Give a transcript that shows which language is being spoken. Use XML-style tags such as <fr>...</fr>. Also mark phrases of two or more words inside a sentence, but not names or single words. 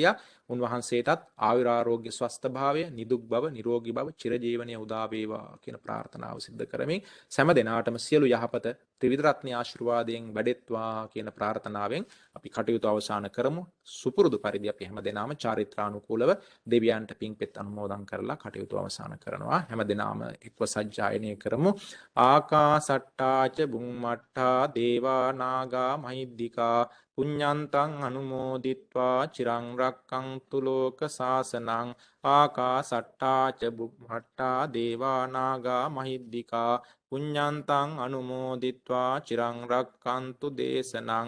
<si>උන්වහන්සේටත් ආයුරාෝග්‍ය ස්වස්ථ භාවය, නිදුක් බව, නිරෝගී බව, චිරජීවනය උදා වේවා කියන ප්‍රාර්ථනාව සිද්ධ කරමින් සෑම දිනාටම සියලු යහපත ත්‍රිවිධ රත්නයේ ආශිර්වාදයෙන් වැඩෙත්වා කියන ප්‍රාර්ථනාවෙන් අපි කටයුතු අවසන් කරමු. සුපුරුදු පරිදි අපි හැම දිනම චාරිත්‍රානුකූලව දෙවියන්ට පින්පෙත් අනුමෝදන් කරලා කටයුතු අවසන් කරනවා. හැම දිනම එක්ව සජ්ජායනය කරමු.</si> <pi>ආකාසට්ටා ච බුම්මට්ටා දේවා නාග මහිද්దికා පුඤ්ඤන්තං අනුමෝදිත්වා චිරං රක්ඛන්තු ලෝක සාසනං. ආකාසට්ටා ච බුම්මට්ටා දේවා නාග මහිද්దికා පුඤ්ඤන්තං අනුමෝදිත්වා චිරං රක්ඛන්තු දේශනං.</pi>